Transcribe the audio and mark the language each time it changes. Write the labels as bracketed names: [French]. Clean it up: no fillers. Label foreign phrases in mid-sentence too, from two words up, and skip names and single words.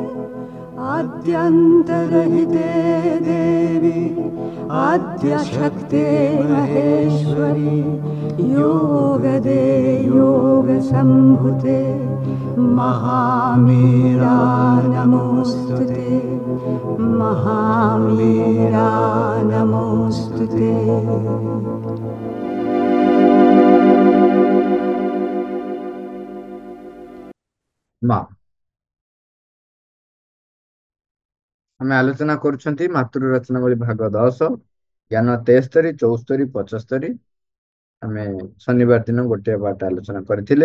[Sanskrit] आद्यन्तरहिते देवी आद्यशक्ते महेश्वरी योगदे योगसम्भुते महामीरा नमोऽस्तुते महामीरा नमोऽस्तुते। [Odia] ମାଁ ଆମ ଆଲୋଚନା କରୁଛନ୍ତି ମାତୃ ରଚନାବଳୀ ଭାଗ 10 ଜ୍ଞାନ 73 74 75 ଆମ ଶନିବାର ଦିନ ଗୋଟେ ପାଠ ଆଲୋଚନା କରିଥିଲେ।